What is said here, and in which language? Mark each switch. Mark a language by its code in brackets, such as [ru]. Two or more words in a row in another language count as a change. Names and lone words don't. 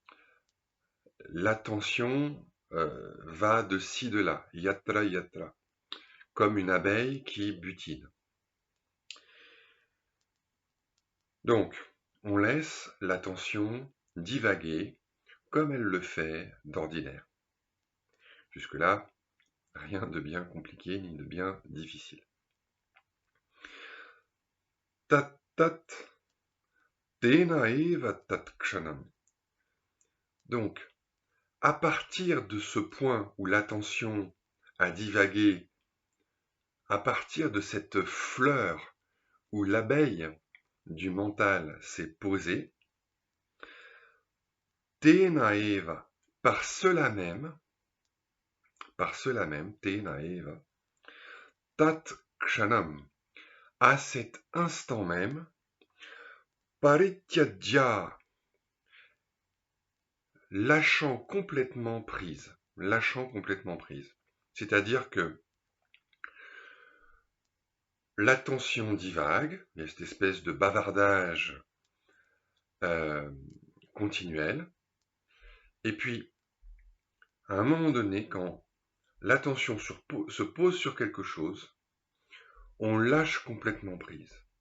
[fr] L'attention va de ci, de là, [sa] yatra, yatra, [fr] comme une abeille qui butine. Donc, on laisse l'attention divaguer comme elle le fait d'ordinaire. Jusque-là, rien de bien compliqué ni de bien difficile. [sa] Tat tat, tena eva tat kshanam. [fr] Donc, à partir de ce point où l'attention a divagué, à partir de cette fleur où l'abeille du mental s'est posée, [sa] tena eva, [fr] par cela même, [sa] tena eva, tat kshanam, [fr] à cet instant même, parityajya, lâchant complètement prise. C'est-à-dire que l'attention divague, il y a cette espèce de bavardage continuel, et puis, à un moment donné, quand l'attention se pose sur quelque chose, on lâche complètement prise.